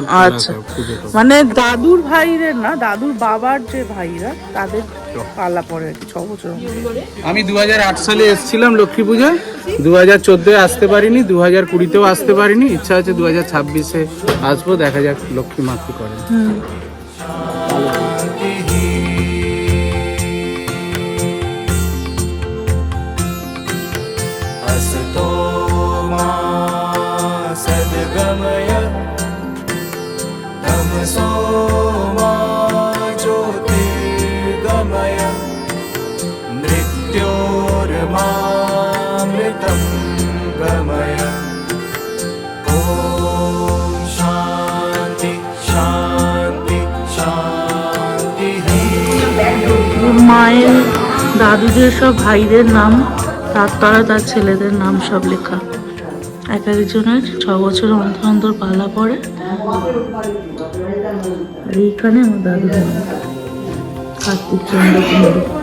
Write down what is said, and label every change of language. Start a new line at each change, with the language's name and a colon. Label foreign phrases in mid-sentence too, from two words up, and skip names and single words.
Bangla: আচ্ছা, মানে দাদুর ভাইদের না, দাদুর বাবার যে ভাইরা তাদের পালা পড়ে আর কি 6 বছর। আমি 2008 সালে এসেছিলাম লক্ষ্মী পূজা। 2014-এ আসতে পারিনি, 2020-তেও আসতে পারিনি। ইচ্ছা আছে 2026-এ আসবো, দেখা যাক লক্ষ্মী মা কি করেন।
Sanskrit: असतो मा सद्गमय तमसो मा ज्योतिर्गमय मृत्योर्मामृतं गमय ॐ शान्ति शान्ति शान्तिः।
Bangla: মায়ের দাদুদের সব ভাইদের নাম, তার ছেলেদের নাম সব লেখা। এক একজনের 6 বছর অন্তর অন্তর পালা পড়ে। আর এইখানে আমার দাদুর নাম কার্তিক চন্দ্র কুণ্ডু।